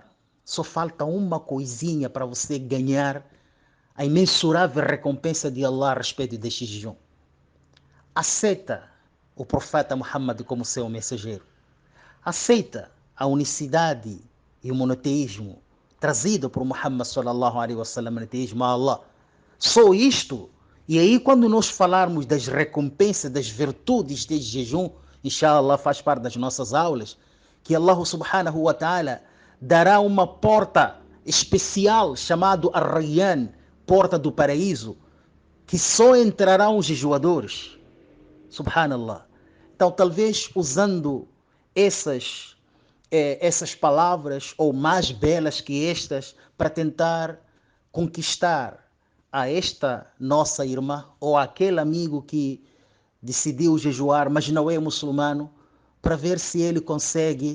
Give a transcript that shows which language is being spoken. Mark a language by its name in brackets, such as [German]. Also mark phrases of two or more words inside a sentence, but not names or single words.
[Portuguese] Só falta uma coisinha para você ganhar a imensurável recompensa de Allah a respeito deste jejum. Aceita o profeta Muhammad como seu mensageiro. Aceita a unicidade e o monoteísmo trazido por Muhammad [Arabic] صلى الله عليه وسلم, [Portuguese] monoteísmo a Allah. Só isto. E aí quando nós falarmos das recompensas, das virtudes deste jejum, inshallah faz parte das nossas aulas, que Allah [Arabic] سبحانه وتعالى [Portuguese] dará uma porta especial chamada Ar-Rayyan, porta do paraíso, que só entrarão os jejuadores. Subhanallah. Então, talvez usando essas palavras, ou mais belas que estas, para tentar conquistar a esta nossa irmã, ou aquele amigo que decidiu jejuar, mas não é muçulmano, para ver se ele consegue.